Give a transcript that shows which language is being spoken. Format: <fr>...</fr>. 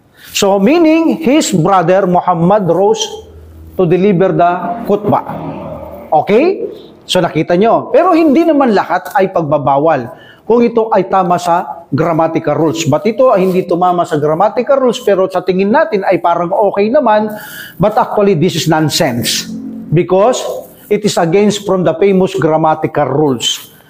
<en>So, meaning, his brother Muhammad rose to deliver the khutbah.</en> <tl>Okay? So nakita nyo. Pero hindi naman lahat ay pagbabawal kung ito ay tama sa grammatical rules. But ito ay hindi tumama sa grammatical rules pero sa tingin natin ay parang okay naman.</tl> <en>But actually this is nonsense. Because it is against from the famous grammatical rules.</en>